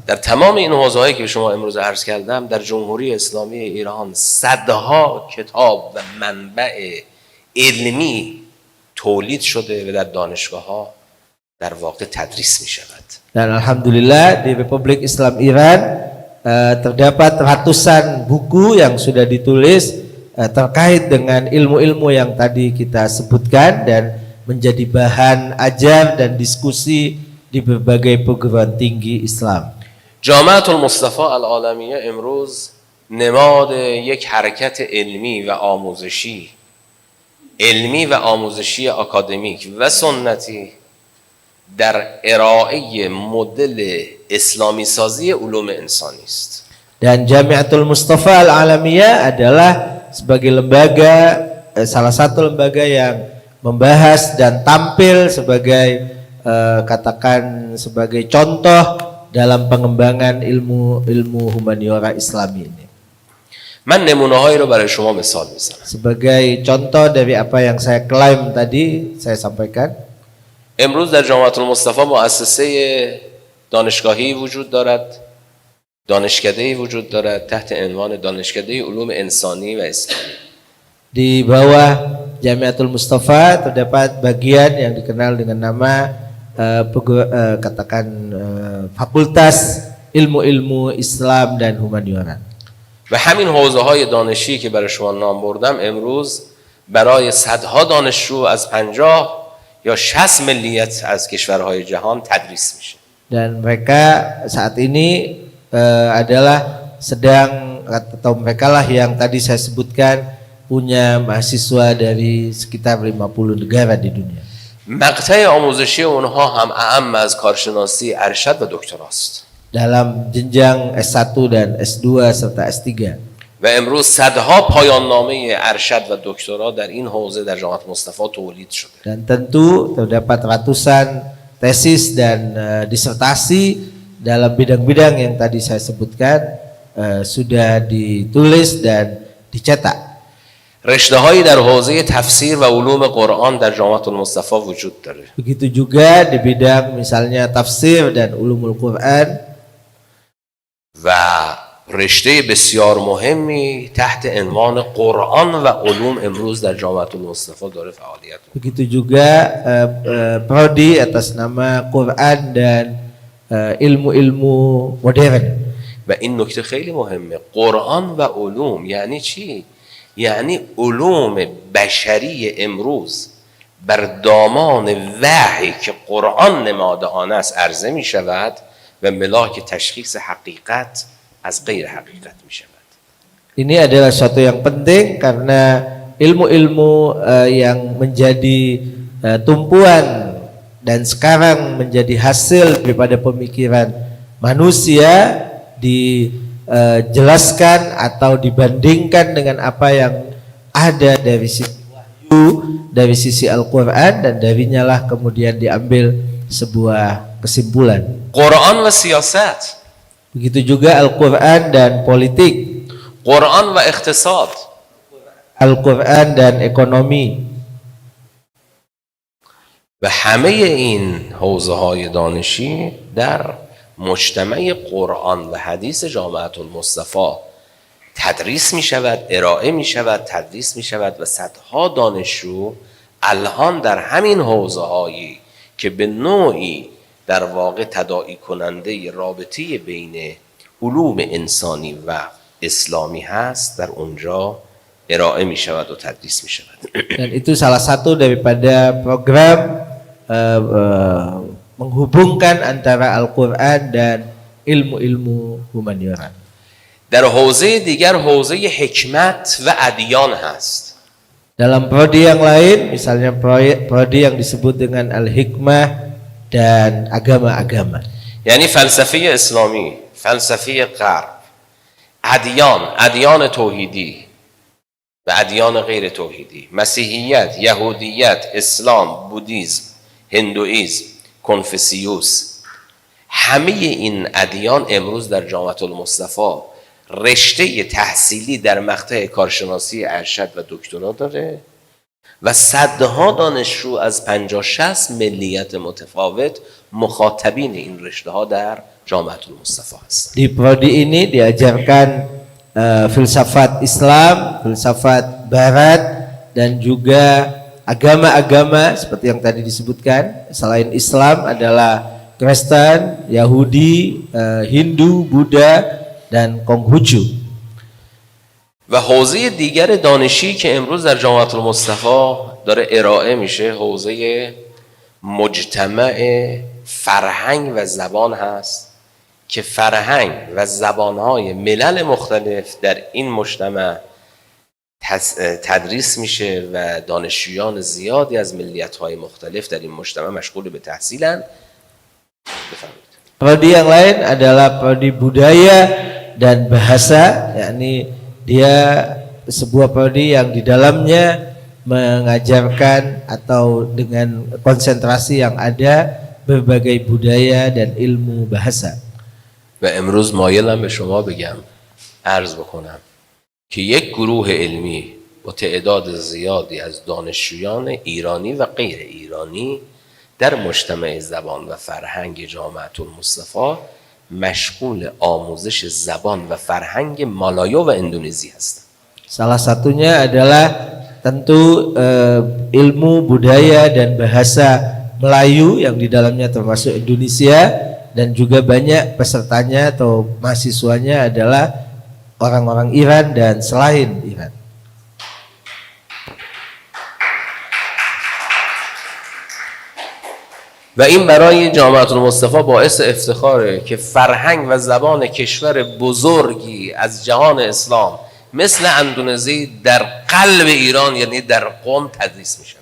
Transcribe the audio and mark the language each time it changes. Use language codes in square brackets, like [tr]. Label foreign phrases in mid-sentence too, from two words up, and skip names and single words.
[fa] در تمام این حوزه هایی که به شما امروز عرض کردم در جمهوری اسلامی ایران صدها کتاب و منبع علمی تولید شده و در دانشگاه ها در واقع تدریس می شود. [id] Dan alhamdulillah di Republik Islam Iran terdapat ratusan buku yang sudah ditulis terkait dengan ilmu-ilmu yang tadi kita sebutkan dan menjadi bahan ajar dan diskusi di berbagai perguruan tinggi Islam. [fa] جامعة المصطفى العالمیه امروز نماد یک حرکت علمی و آموزشی اکادمیک و سنتی در ارائه مدل اسلامی سازی علوم انسانی است. [id] Dan Jamiatul Mustafa Al-Alamiyah adalah sebagai lembaga, salah satu lembaga yang membahas dan tampil sebagai katakan sebagai contoh dalam pengembangan ilmu humaniora Islami ini. [fa] من نمونه‌هایی رو برای شما مثال میزنم. [id] Sebagai contoh dari apa yang saya klaim tadi saya sampaikan. [fa] امروز در جامعة المصطفى مؤسسه دانشگاهی وجود دارد، دانشکده‌ای وجود دارد تحت عنوان دانشکده علوم انسانی و اسلامی. [id] Di bawah Jamiatul Mustafa terdapat bagian yang dikenal dengan nama Fakultas Ilmu-Ilmu Islam dan Humaniora. [fa] و همین حوزه‌های دانشی که برای شما نام بردم امروز برای صدها دانشجو از 50 یا 60 ملیت از کشورهای جهان تدریس میشه. [id] Dan mereka saat ini adalah sedang atau mereka lah yang tadi saya sebutkan punya mahasiswa dari sekitar 50 negara di dunia. [fa] مقطع آموزشی اونها هم اعم از کارشناسی ارشد و دکتراست. [id] Dalam jenjang S1 dan S2 serta S3. [fa] و امروز صدها پایان نامه ارشد و دکترا در این حوزه در جامعه مصطفی تولید شده. [id] Dan tentu terdapat ratusan tesis dan disertasi dalam bidang-bidang yang tadi saya sebutkan sudah ditulis dan dicetak. [fa] رشته‌هایی در حوزه تفسیر و علوم قرآن در جامعه المصطفى وجود داره. [id] Begitu juga di bidang misalnya tafsir dan ulumul Quran. [fa] و رشته بسیار مهمی تحت عنوان قرآن و علوم امروز در جامعه المصطفى داره فعالیت می‌کنه. [id] Begitu juga prodi atas nama Quran dan ilmu-ilmu modern. [fa] و این نکته خیلی مهمه. قرآن و علوم یعنی چی؟ یعنی علوم بشری امروز بر دامان وحی که قرآن نماده آن است عرضه می شود و ملاک تشخیص حقیقت از غیر حقیقت می شود. [id] Ini adalah suatu yang penting karena ilmu-ilmu yang menjadi tumpuan dan sekarang menjadi hasil daripada pemikiran manusia dijelaskan atau dibandingkan dengan apa yang ada dari sisi wahyu, dari sisi Al-Quran, dan darinya lah kemudian diambil sebuah kesimpulan. [fa] قرآن و سیاست، [id] Begitu juga Al-Quran dan politik, [fa] قرآن و اقتصاد. [id] Al-Quran dan ekonomi. [fa] و همه این حوزه های دانشی در مجتمع قرآن و حدیث جامعة المصطفى تدریس می شود، ارائه می شود، تدریس می شود و صدها دانشجو الان در همین حوزه هایی که به نوعی در واقع تداعی کننده رابطه بین علوم انسانی و اسلامی هست در اونجا ارائه می شود و تدریس می شود. [id] Dan itu salah satu daripada program menghubungkan antara Al-Quran dan ilmu-ilmu humaniora. [fa] در حوزه دیگر حوزه حکمت و ادیان هست. [id] Dalam prodi yang lain, misalnya prodi yang disebut dengan Al-Hikmah dan agama-agama. [fa] یعنی فلسفه اسلامی، فلسفه غرب، ادیان توحیدی و ادیان غیر توحیدی، مسیحیت، یهودیت، اسلام، بودیسم، هندوئیسم، کنفوسیوس، همه این ادیان امروز در جامعة المصطفى رشته تحصیلی در مقطع کارشناسی ارشد و دکترا داره و صدها دانشجو از 50-60 ملیت متفاوت مخاطبین این رشته ها در جامعة المصطفى هست. [id] Di prodi ini diajarkan filsafat Islam, filsafat Barat, dan juga agama-agama seperti yang tadi disebutkan. Selain Islam adalah Kristen, Yahudi, Hindu, Buddha, dan Konghucu. [fa] و حوزه دیگر دانشی که امروز در جامعة المصطفى داره ارائه میشه حوزه مجتمع فرهنگ و زبان هست که فرهنگ و زبانهای ملل مختلف در این مجتمع تدریس میشه و دانشجویان زیادی از ملیت‌های مختلف در این مجتمع مشغول به تحصیلن. بفرمایید. [id] Prodi yang lain adalah prodi budaya dan bahasa, yakni dia sebuah prodi yang di dalamnya mengajarkan atau dengan konsentrasi yang ada berbagai budaya dan ilmu bahasa. [fa] و امروز مایلم به شما بگم، عرض بکنم که یک گروه علمی با تعداد زیادی از دانشجویان ایرانی و غیر ایرانی در مجتمع زبان و فرهنگ جامعة المصطفى مشغول آموزش زبان و فرهنگ مالایا و اندونزی هستند. [id] Salah satunya adalah tentu ilmu budaya dan bahasa Melayu yang di dalamnya termasuk Indonesia, dan juga banyak pesertanya atau mahasiswanya adalah orang-orang Iran dan selain Iran. [fa] و این برای جامعة المصطفى باعث افتخاره که فرهنگ و زبان کشور بزرگی از جهان اسلام مثل اندونزی در قلب ایران یعنی در قم تدریس میشه.